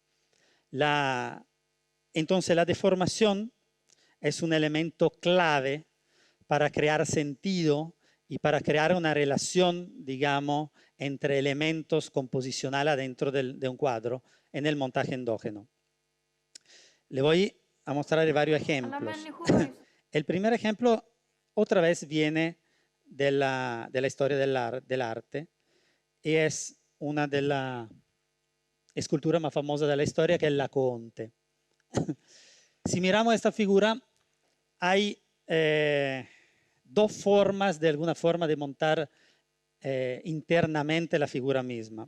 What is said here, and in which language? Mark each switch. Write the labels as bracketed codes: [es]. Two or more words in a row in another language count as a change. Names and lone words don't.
[es] Entonces la deformación es un elemento clave para crear sentido y para crear una relación, digamos, entre elementos composicionales adentro de un cuadro en el montaje endógeno. Le voy a mostrar varios [sv] Alla [es] ejemplos. [sv] människor har ju [es] El primer ejemplo otra vez viene de la historia del arte y es una de las esculturas más famosas de la historia, que es la Laocoonte. Si miramos esta figura, hay dos formas de alguna forma de montar internamente la figura misma.